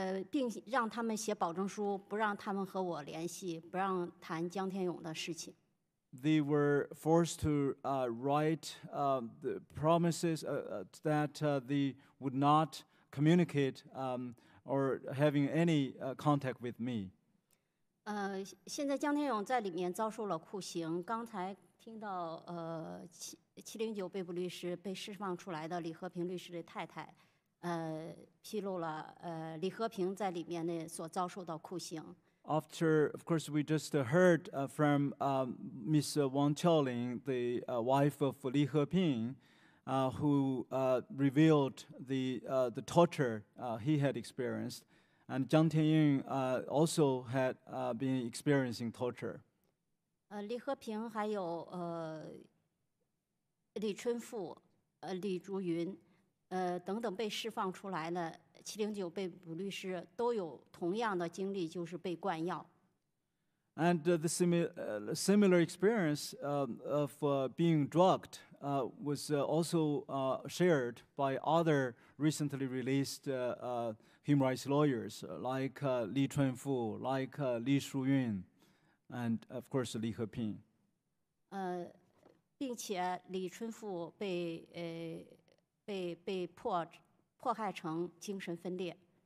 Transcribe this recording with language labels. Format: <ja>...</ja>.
<zh>并让他们写保证书，不让他们和我联系，不让谈江天勇的事情。</zh> <en>They were forced to write the promises that they would not communicate or having any contact with me.</en> <zh>现在江天勇在里面遭受了酷刑。刚才听到709被捕律师被释放出来的李和平律师的太太，披露了李和平在里面呢所遭受到酷刑。</zh> <en>After, of course, we just heard from Ms. Wang Qiaoling, the wife of Li Heping, who revealed the torture he had experienced. And Jiang Tianyong also had been experiencing torture.</en> <zh>李和平还有李春富、李竹云等等被释放出来的709被捕律师都有同样的经历，就是被灌药。</zh> <en>And the similar experience of being drugged was also shared by other recently released human rights lawyers like Li Chunfu, like Li Shuyun, and of course Li Heping.</en> <zh>并且李春富被迫害成精神分裂。</zh>